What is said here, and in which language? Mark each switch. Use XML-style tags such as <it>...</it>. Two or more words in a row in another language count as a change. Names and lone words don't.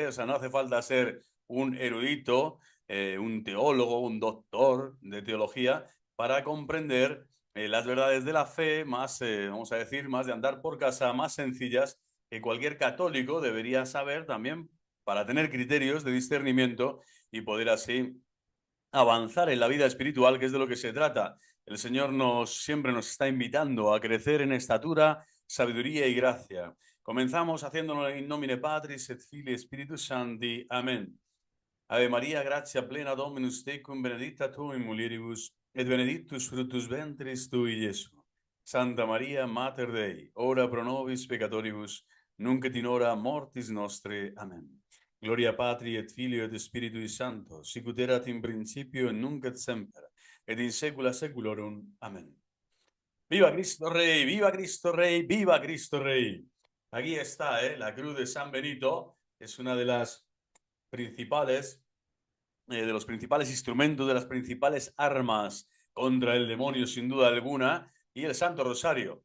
<es>O sea, no hace falta ser un erudito, un teólogo, un doctor de teología para comprender las verdades de la fe más, vamos a decir, más de andar por casa, más sencillas que cualquier católico debería saber también para tener criterios de discernimiento y poder así avanzar en la vida espiritual, que es de lo que se trata. El Señor siempre nos está invitando a crecer en estatura, sabiduría y gracia. Comenzamos haciéndolo</es> <la>in nomine Patris et Filii Spiritus Sancti.</la> <es>Amén.</es> <la>Ave María, gratia plena Dominus tecum, benedicta tu in mulieribus, et benedictus fructus ventris tui, Iesu. Santa María, Mater Dei, ora pro nobis peccatoribus, nunc et in hora mortis nostre. Amén. Gloria Patri et Filio et Spiritui Sancto, sicut erat in principio et nunc et semper, et in saecula saeculorum.</la> <es>Amén. ¡Viva Cristo Rey! ¡Viva Cristo Rey! ¡Viva Cristo Rey! Aquí está, la cruz de San Benito. Es una de las principales, de los principales instrumentos, de las principales armas contra el demonio, sin duda alguna, y el Santo Rosario.</es>